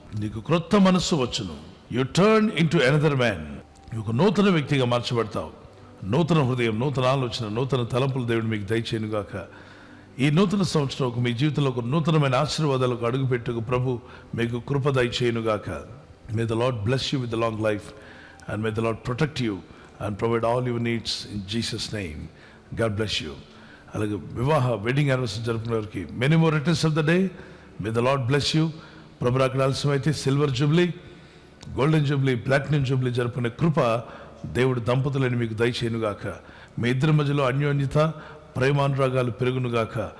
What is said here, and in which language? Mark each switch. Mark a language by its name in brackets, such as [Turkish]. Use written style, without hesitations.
[Telugu] నీకు క్రొత్త మనస్సు వచ్చును. [English] You turn into another man. [Telugu] ఒక నూతన వ్యక్తిగా మార్చబడతావు. నూతన హృదయం, నూతన ఆలోచన, నూతన తలంపులు దేవుడు మీకు దయచేయను గాక. ఈ నూతన సంవత్సరం మీ జీవితంలో ఒక నూతనమైన ఆశీర్వాదాలకు అడుగుపెట్టుకు ప్రభు మీకు కృప దయచేయను గాక. [English] May the Lord bless you with the long life and may the Lord protect you and provide all your needs in Jesus' name. God bless you. [Telugu] అలాగే వివాహ వెడ్డింగ్ యానివర్సరీ జరుపుకునే వారికి [English] Many more returns of the day. May the Lord bless you. [Telugu] ప్రభు అక్కడ ఆలస్యమైతే silver Jubilee, golden Jubilee, platinum Jubilee జరుపుకునే కృప దేవుడు దంపతులని మీకు దయచేయనుగాక. మీ ఇద్దరి మధ్యలో అన్యోన్యత ప్రేమానురాగాలు పెరుగునుగాక.